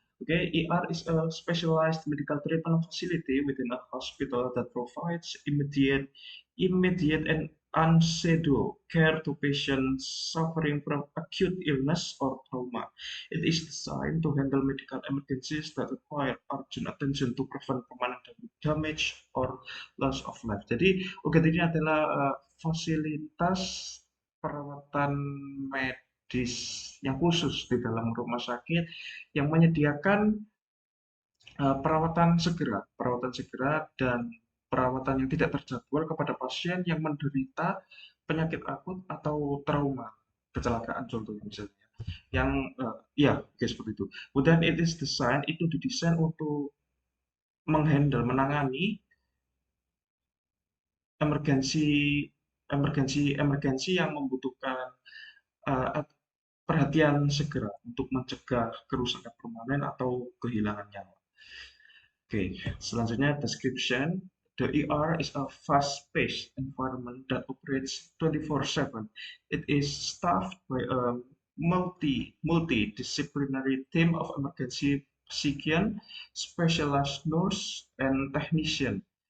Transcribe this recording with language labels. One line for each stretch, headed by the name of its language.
English: Okay, ER is a specialized medical treatment facility within a hospital that provides immediate and unscheduled care to patients suffering from acute illness or trauma. It is designed to handle medical emergencies that require urgent attention to prevent permanent damage or loss of life.
Indonesian: Jadi UGD ini adalah fasilitas perawatan medis yang khusus di dalam rumah sakit yang menyediakan perawatan segera dan perawatan yang tidak terjadwal kepada pasien yang menderita penyakit akut atau trauma, kecelakaan contohnya misalnya. Yang ya, oke, seperti itu. Kemudian itu didesain untuk menangani emergensi emergensi yang membutuhkan uh, perhatian segera untuk mencegah kerusakan permanen atau kehilangan nyawa. Oke, selanjutnya description.
English: The ER is a fast-paced environment that operates 24/7. It is staffed by a multidisciplinary team of emergency physician, specialist nurse, and technician.